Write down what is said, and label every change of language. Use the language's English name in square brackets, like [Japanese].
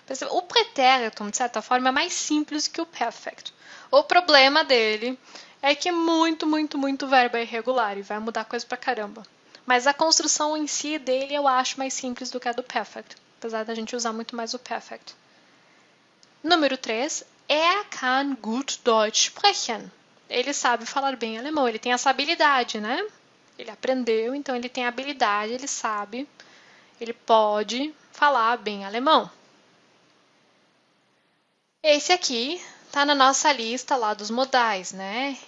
[Portuguese] O pretérito, de certa forma, é mais simples que o perfect. O problema dele é que muito verbo é irregular e vai mudar coisa pra caramba. Mas a construção em si dele eu acho mais simples do que a do perfect, apesar da gente usar muito mais o perfect. Número 3. [German] Er kann gut Deutsch sprechen. [Portuguese] Ele sabe falar bem alemão, ele tem essa habilidade, né? Ele aprendeu, então ele tem a habilidade, ele sabe, ele pode falar bem alemão. Esse aqui tá na nossa lista lá dos modais, né?